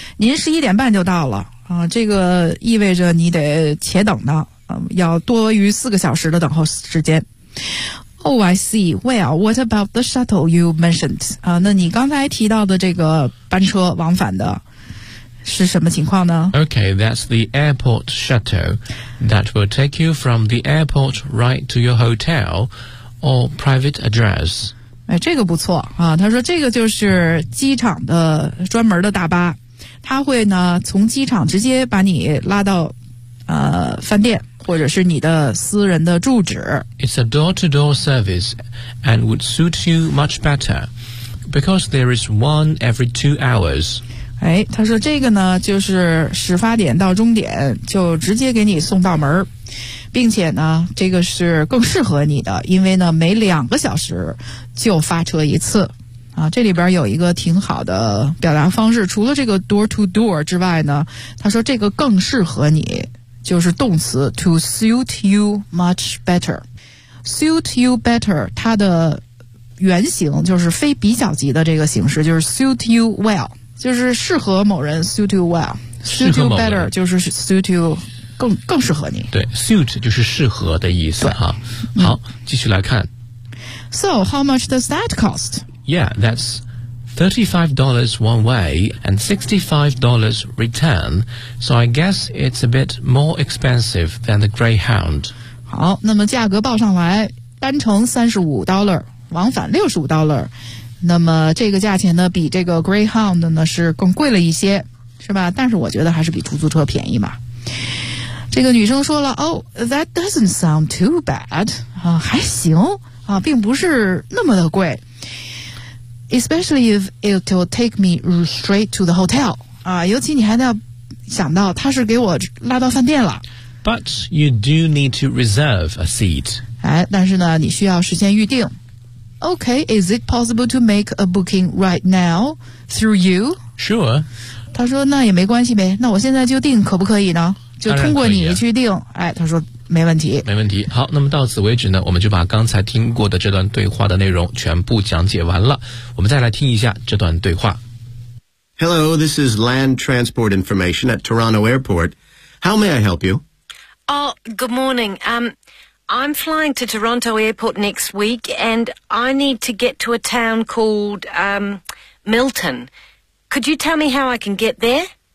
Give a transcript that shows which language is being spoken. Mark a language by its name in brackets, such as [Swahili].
[Chinese] 您11:30就到了啊、这个意味着你得且等呢。要多于4个小时的等候时间。 [English] Oh, I see. Well, what about the shuttle you mentioned? [Chinese] 那你刚才提到的这个班车往返的是什么情况呢 [English] ？Okay, that's the airport shuttle that will take you from the airport right to your hotel or private address. [Chinese] 哎，这个不错啊。他说这个就是机场的专门的大巴，他会呢从机场直接把你拉到。饭店或者是你的私人的住址。 [English] It's a door-to-door service and would suit you much better because there is one every 2 hours. [Chinese] 哎，他说这个呢，就是始发点到终点就直接给你送到门，并且呢，这个是更适合你的，因为呢，每2个小时就发车一次。啊，这里边有一个挺好的表达方式，除了这个 door-to-door 之外呢，他说这个更适合你。就是动词 [English] to suit you much better. Suit you better, [Chinese] 它的原型就是非比较级的这个形式，就是 [English] suit you well, [Chinese] 就是适合某人 suit you well. [English] Suit you better [Chinese] 就是 [English] suit you [Chinese] 更适合你。对 ,suit 就是适合的意思哈。好、继续来看。 [English] So, how much does that cost? Yeah, that's $35 one way and $65 return. So I guess it's a bit more expensive than the Greyhound. [Chinese] 好，那么价格报上来，单程$35，往返$65。那么这个价钱呢，比这个 Greyhound 呢是更贵了一些，是吧？但是我觉得还是比出租车便宜嘛。这个女生说了 [English] ，Oh, that doesn't sound too bad. [Chinese] 啊，还行啊，并不是那么的贵。 [English] Especially if it'll take me straight to the hotel. [Chinese] 啊，尤其你还要想到他是给我拉到饭店了。 [English] But you do need to reserve a seat. [Chinese] 哎，但是呢，你需要事先预定。 [English] Okay, is it possible to make a booking right now through you? Sure. [Chinese] 他说那也没关系呗，那我现在就定可不可以呢？就通过你去定。哎，他说没问题。没问题。好，那么到此为止呢，我们就把刚才听过的这段对话的内容全部讲解完了。我们再来听一下这段对话。 [English] Hello, this is Land Transport Information at Toronto Airport. How may I help you? Oh, good morning. I'm flying to Toronto Airport next week, and I need to get to a town called, Milton. Could you tell me how I can get there?